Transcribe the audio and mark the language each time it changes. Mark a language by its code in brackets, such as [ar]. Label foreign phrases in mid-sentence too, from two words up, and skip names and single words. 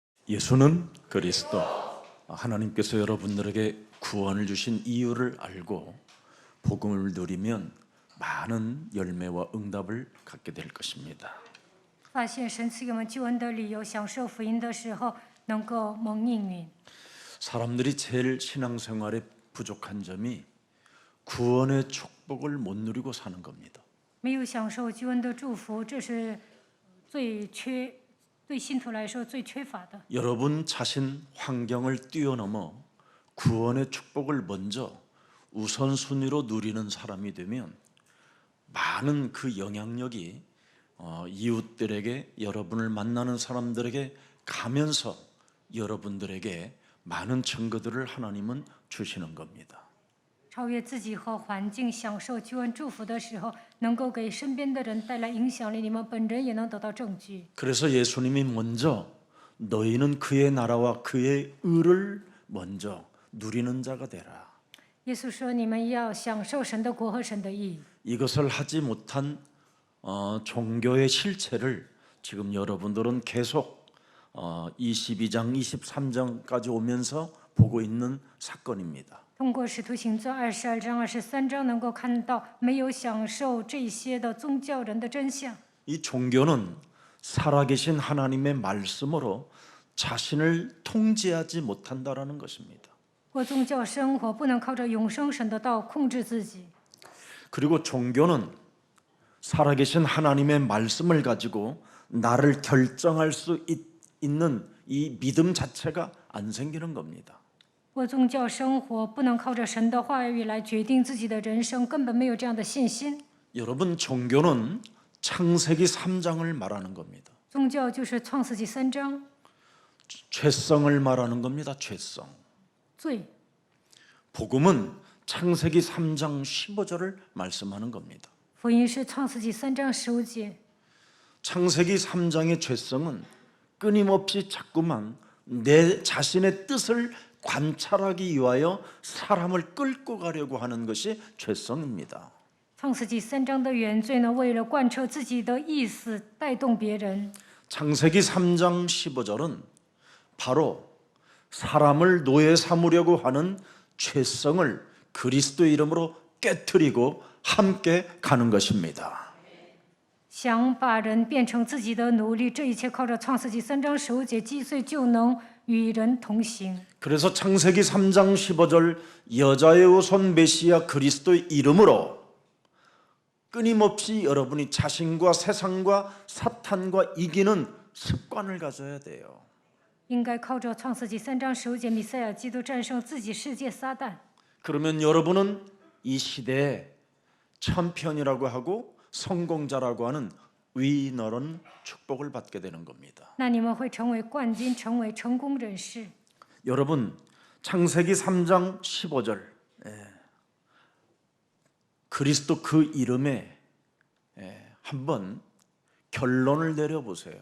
[ko] 예수는 그리스도. 하나님께서 여러분들에게 구원을 주신 이유를 알고 복음을 누리면 많은 열매와 응답을 갖게 될 것입니다. [zh] 发现神赐给我们救恩的理由，享受福音的时候，能够蒙应允。 [ko] 사람들이 제일 신앙생활에 부족한 점이 구원의 축복을 못 누리고 사는 겁니다. [zh] 没有享受救恩的祝福，这是对信徒来说最缺乏的。 [ko] 여러분 자신 환경을 뛰어넘어 구원의 축복을 먼저 우선순위로 누리는 사람이 되면 많은 그 영향력이 이웃들에게, 여러분을 만나는 사람들에게 가면서 여러분들에게 많은 증거들을 하나님은 주시는 겁니다. [zh] 超越自己和环境，享受救恩祝福的时候，能够给身边的人带来影响力，你们本人也能得到证据。 [ko] 그래서 예수님이 먼저 너희는 그의 나라와 그의 의를 먼저 누리는 자가 되라. [zh] 耶稣说：“你们要享受神的国和神的义。” [ko] 이것을 하지 못한 종교의 실체를 지금 여러분들은 계속 22장, 23장까지 오면서 보고 있는 사건입니다. [zh] 通过《使徒行传》22章、23章，能够看到没有享受这些的宗教人的真相。 [ko] 이 종교는 살아계신 하나님의 말씀으로 자신을 통제하지 못한다라는 것입니다. [zh] 过宗教生活不能靠着永生神的道控制自己。 [ko] 그리고 종교는 살아계신 하나님의 말씀을 가지고 나를 결정할 수 있는 이 믿음 자체가 안 생기는 겁니다. [zh] 过宗教生活不能靠着神的话语来决定自己的人生，根本没有这样的信心。 [ko] 여러분, 종교는 창세기 3장을 말하는 겁니다. [zh] 宗教就是创世纪3章， [ko] 죄성을 말하는 겁니다. 죄성. [zh] 罪。 [ko] 복음은 창세기 3장 15절을 말씀하는 겁니다. [zh] 福音是创世纪3章15节。 [ko] 창세기 3장의 죄성은 끊임없이 자꾸만 내 자신의 뜻을 관찰하기 위하여 사람을 끌고 가려고 하는 것이 죄성입니다. [zh] 创世纪3章的原罪呢，为了贯彻自己的意思，带动别人。 [ko] 창세기 3장 15절은 바로 사람을 노예 삼으려고 하는 죄성을 그리스도 이름으로 깨트리고 함께 가는 것입니다. [zh] 想把人变成自己的奴隶，这一切靠着创世纪3章15节击碎，就能与人同行。 [ko] 그래서 창세기 3장 15절 여자의 후손 메시아 그리스도의 이름으로 끊임없이 여러분이 자신과 세상과 사탄과 이기는 습관을 가져야 돼요. [zh] 应该靠着创世纪3章15节，弥赛亚基督战胜自己、世界、撒旦。 [ko] 그러면 여러분은 이 시대의 챔피언이라고 하고 성공자라고 하는 위너런 축복을 받게 되는 겁니다. [zh] 那你们会成为冠军，成为成功人士。 [ko] 여러분, 창세기 3장 15절 그리스도 그 이름에 한번 결론을 내려보세요.